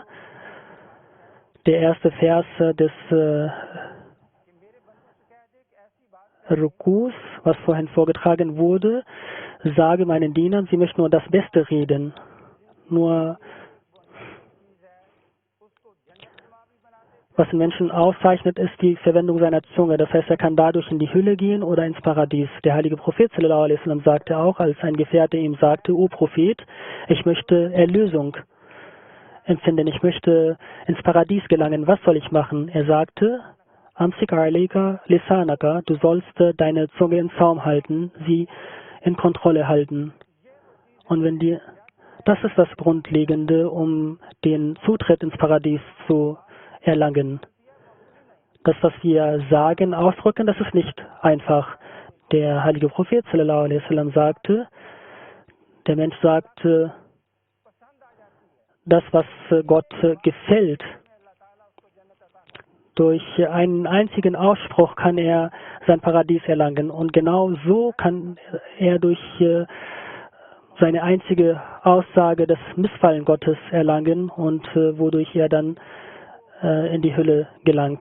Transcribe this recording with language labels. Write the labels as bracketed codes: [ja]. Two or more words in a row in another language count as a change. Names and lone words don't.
[de] Der erste Vers des Rukus, was vorhin vorgetragen wurde, sage meinen Dienern, sie möchten nur das Beste reden. Nur was den Menschen auszeichnet, ist die Verwendung seiner Zunge. Das heißt, er kann dadurch in die Hölle gehen oder ins Paradies. Der heilige Prophet [ar] صلى الله عليه وسلم [de] sagte auch, als ein Gefährte ihm sagte, O Prophet, ich möchte Erlösung empfinden, ich möchte ins Paradies gelangen, was soll ich machen? Er sagte, [ar] أمسك عليك لسانك, [de] du sollst deine Zunge in Zaum halten, sie in Kontrolle halten. Und das ist das Grundlegende, um den Zutritt ins Paradies zu erlangen. Das, was wir sagen, ausdrücken, das ist nicht einfach. Der heilige Prophet [ar] صلى الله عليه وسلم [de] sagte, der Mensch sagt, das, was Gott gefällt, durch einen einzigen Ausspruch kann er sein Paradies erlangen. Und genau so kann er durch seine einzige Aussage das Missfallen Gottes erlangen und wodurch er dann in die Hölle gelangt.